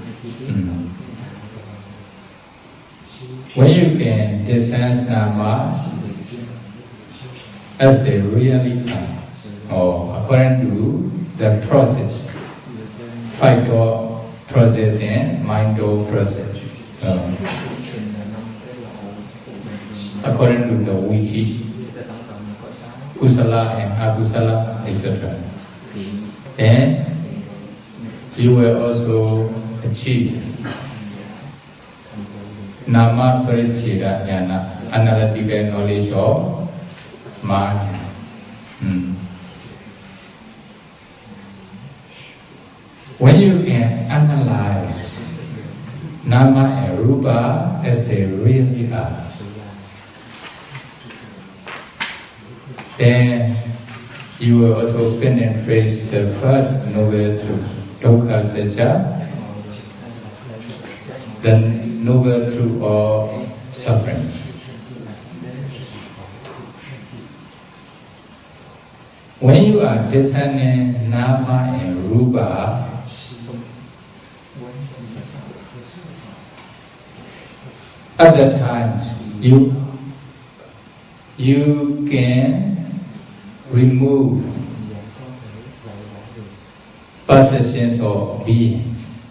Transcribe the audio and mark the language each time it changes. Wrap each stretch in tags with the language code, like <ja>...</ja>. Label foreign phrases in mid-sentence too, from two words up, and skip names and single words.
<en>When you can discern nama as they really are, or according to the process, five-door process and mind-door process. According to the witi, kusala and akusala, etc. And you will also achieve</en> <pi>nama paricheda jhāna,</pi> <en>analytical knowledge of mind. When you can analyze nama and rupa as they really are, then you will also penetrate the first noble truth,</en> <pi>dukkha satya,</pi> <en>the noble truth of suffering. When you are discerning nama and rupa, At that time, you can remove possessions of beings.</en>